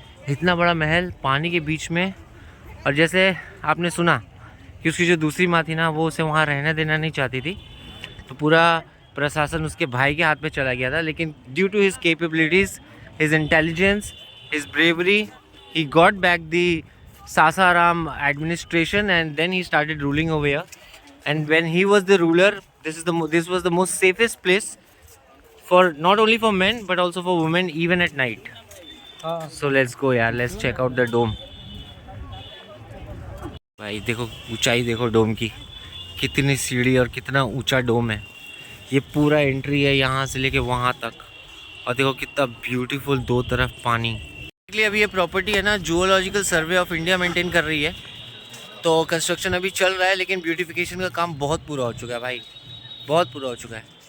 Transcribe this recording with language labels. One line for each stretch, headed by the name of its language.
Hindi: इतना बड़ा महल पानी के बीच में, और जैसे आपने सुना कि उसकी जो दूसरी माँ थी ना, वो उसे वहाँ रहने देना नहीं चाहती थी, तो पूरा प्रशासन उसके भाई के हाथ में चला गया था।
English: लेकिन due to his capabilities, his intelligence, his bravery, he got back the Sasaram administration, and then he started ruling over here. And when he was the ruler, this was the most safest place for not only for men but also for women, even at night. So let's go यार, let's check out the dome.
Hindi: भाई देखो ऊंचाई, देखो डोम की, कितनी सीढ़ी और कितना ऊंचा डोम है। ये पूरा एंट्री है यहाँ से लेके वहाँ तक, और देखो कितना ब्यूटीफुल, दो तरफ पानी। अभी ये प्रॉपर्टी है ना, zoological survey of India maintain कर रही है, तो कंस्ट्रक्शन अभी चल रहा है, लेकिन ब्यूटिफिकेशन का काम बहुत पूरा हो चुका है भाई, बहुत पूरा हो चुका है।